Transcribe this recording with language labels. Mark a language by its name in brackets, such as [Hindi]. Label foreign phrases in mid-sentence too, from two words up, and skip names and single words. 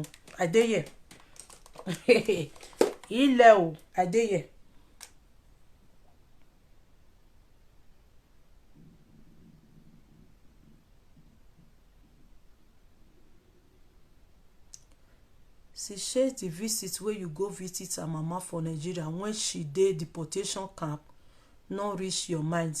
[Nigerian Pidgin] I dey here. [Yoruba] Ile o, [Nigerian Pidgin] I dey here. She shares the visit where you go visit her mama for Nigeria when she dey deportation camp no reach your mind.